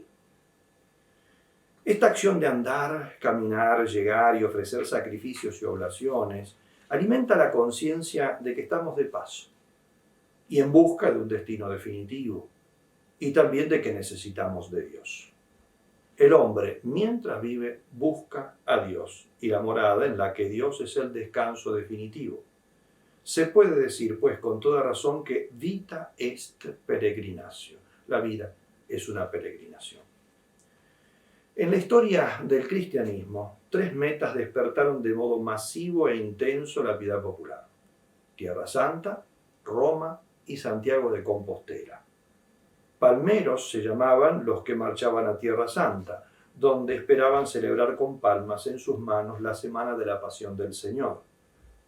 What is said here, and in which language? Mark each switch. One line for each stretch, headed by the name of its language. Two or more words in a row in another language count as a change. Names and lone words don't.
Spanish: Esta acción de andar, caminar, llegar y ofrecer sacrificios y oblaciones alimenta la conciencia de que estamos de paso y en busca de un destino definitivo, y también de que necesitamos de Dios. El hombre, mientras vive, busca a Dios y la morada en la que Dios es el descanso definitivo. Se puede decir, pues, con toda razón que
Latin: vita est peregrinatio.
Spanish: La vida es una peregrinación. En la historia del cristianismo, tres metas despertaron de modo masivo e intenso la piedad popular: Tierra Santa, Roma y Santiago de Compostela. Palmeros se llamaban los que marchaban a Tierra Santa, donde esperaban celebrar con palmas en sus manos la semana de la Pasión del Señor.